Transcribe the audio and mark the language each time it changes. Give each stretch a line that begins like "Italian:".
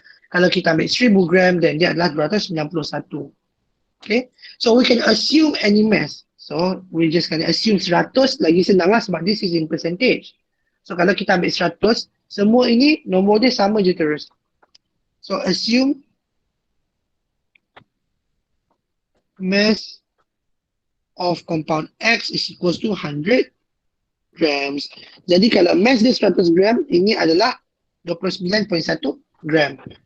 Malay: Kalau kita ambil 1000 gram, then dia adalah 291.
English: Okay? So we can assume any mass. So we just can assume 100,
Malay: lagi senang lah
English: sebab this is in percentage.
Malay: So kalau kita ambil 100, semua ini nombor dia sama je terus.
English: So assume mass of compound X is equals to 100 grams.
Malay: Jadi kalau mass dia 100 gram, ini adalah 29.1 gram.